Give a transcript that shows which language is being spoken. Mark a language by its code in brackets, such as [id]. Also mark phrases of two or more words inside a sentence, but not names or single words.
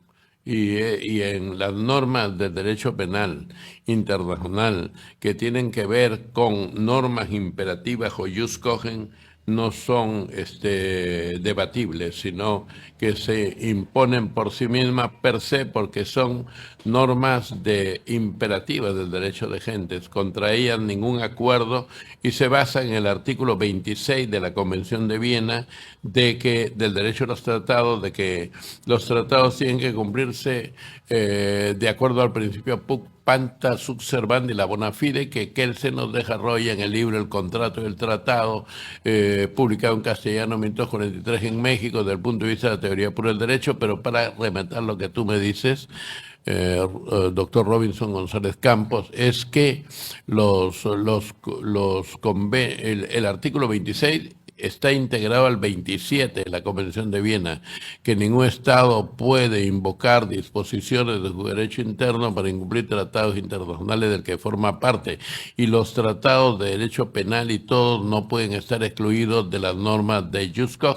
[es] Y en las normas del derecho penal internacional que tienen que ver con normas imperativas o [la] jus cogens, [es] no son debatibles, sino que se imponen por sí mismas [la] per se, [es] porque son normas imperativas del derecho de gentes. Contra ellas ningún acuerdo, y se basa en el artículo 26 de la Convención de Viena del derecho a los tratados, de que los tratados tienen que cumplirse de acuerdo al principio [la] pacta sunt servanda [es] y la [la] bona fide, [es] que Kelsen nos desarrolla en el libro El contrato y el tratado, publicado en castellano en 1943 en México, desde el punto de vista de la teoría pura del derecho. Pero para rematar lo que tú me dices, doctor Robinson González Campos, es que el artículo 26 está integrado al 27 de la Convención de Viena, que ningún Estado puede invocar disposiciones de su derecho interno para incumplir tratados internacionales del que forma parte, y los tratados de derecho penal y todos no pueden estar excluidos de las normas de [la] jus cogens.